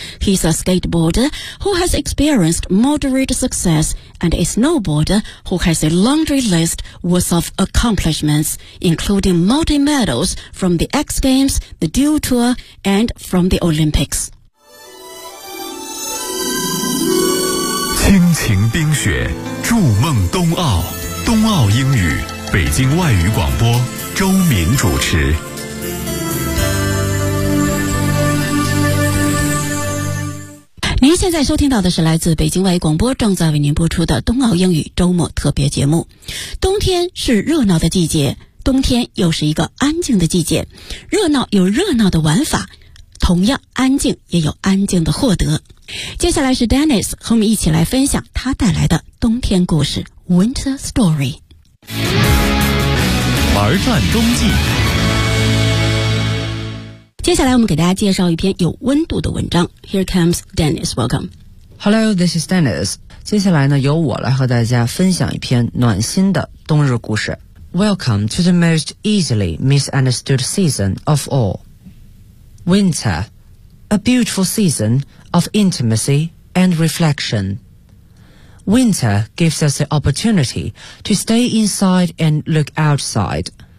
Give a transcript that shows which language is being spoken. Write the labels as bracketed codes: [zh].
[en] He's a skateboarder who has experienced moderate success and a snowboarder who has a laundry list worth of accomplishments, including multi-medals from the X Games, the Dual Tour, and from the Olympics. [zh] 亲情冰雪，筑梦冬奥，冬奥英语，北京外语广播，周明主持。您现在收听到的是来自北京外语广播正在为您播出的冬奥英语周末特别节目。冬天是热闹的季节，冬天又是一个安静的季节，热闹有热闹的玩法，同样安静也有安静的获得。接下来是 Dennis 和我们一起来分享他带来的冬天故事 Winter Story。玩转冬季，接下来我们给大家介绍一篇有温度的文章。 [en] Here comes Dennis, welcome. Hello, this is Dennis. [zh] 接下来呢，由我来和大家分享一篇暖心的冬日故事。 [en] Welcome to the most easily misunderstood season of all. Winter, a beautiful season of intimacy and reflection. Winter gives us the opportunity to stay inside and look outside.